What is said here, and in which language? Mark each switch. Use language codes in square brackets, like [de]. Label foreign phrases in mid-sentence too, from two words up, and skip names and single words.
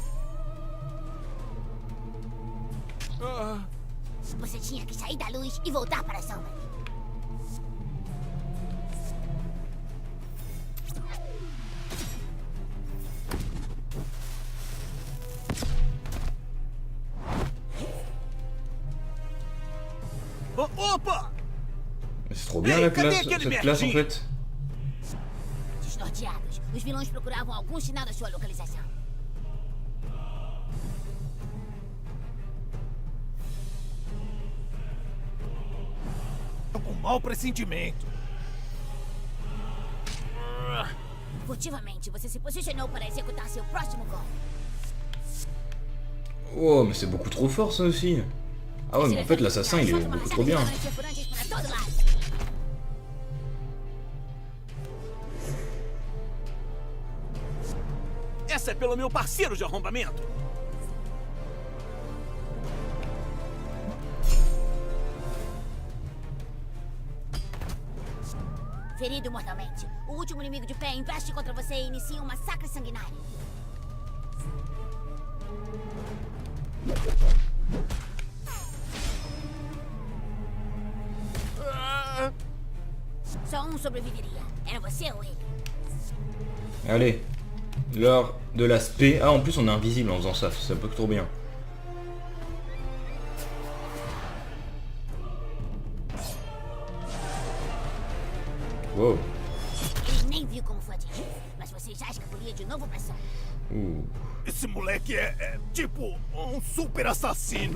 [pt] Você tinha que sair da luz e voltar para a sombra. Opa! [fr] C'est trop bien Hey, la [pt] cadê [fr] classe, [pt] aquele [fr] cette classe en [pt] merdinho? [fr] fait. [pt] Desnorteados, os vilões procuravam algum sinal da sua localização. Tô com mau pressentimento. Furtivamente, você se posicionou para executar seu próximo golpe. [fr] Oh, mais c'est beaucoup trop fort ça aussi. Ah ouais, mais en fait l'assassin il est beaucoup trop bien. [pt] Essa é pelo meu parceiro de arrombamento. ferido mortalmente. O último inimigo de pé investe contra você e inicia um massacre sanguinário. Só um sobreviveria. Era você ou ele? [fr] Allez, l'heure de l'aspect. Ah, en plus on est invisible en faisant ça, c'est un peu trop bien. Wow. [pt] Ele nem viu como foi atingido, mas você já escapulia de novo pra som. Esse moleque é tipo um super assassino.